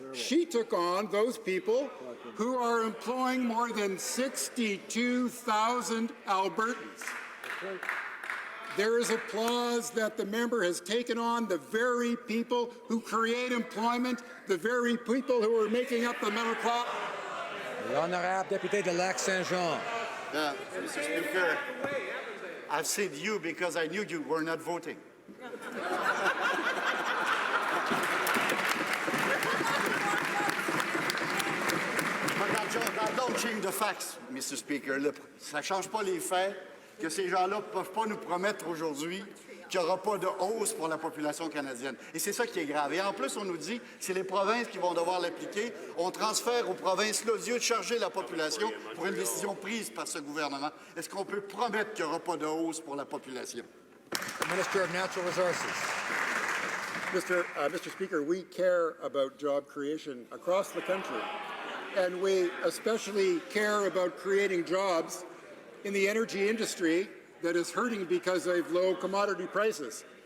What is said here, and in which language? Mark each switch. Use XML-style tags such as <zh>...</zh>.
<en>She took on those people who are employing more than 62,000 Albertans. There is applause that the member has taken on the very people who create employment, the very people who are making up the middle class.</en> <fr>L'honorable député de Lac-Saint-Jean.</fr> <en>Mr. Speaker, I've said you because I knew you were not voting. That don't change the facts, Mr. Speaker.</en> <fr>Ça ne change pas les faits que ces gens-là ne peuvent pas nous promettre aujourd'hui qu'il n'y aura pas de hausse pour la population canadienne. Et c'est ça qui est grave. Et en plus, on nous dit que c'est les provinces qui vont devoir l'appliquer. On transfère aux provinces là, au lieu de charger la population pour une décision prise par ce gouvernement. Est-ce qu'on peut promettre qu'il n'y aura pas de hausse pour la population?</fr> <en>Minister of Natural Resources. Mr. Speaker, we care about job creation across the country, and we especially care about creating jobs in the energy industry that is hurting because of low commodity prices.</en>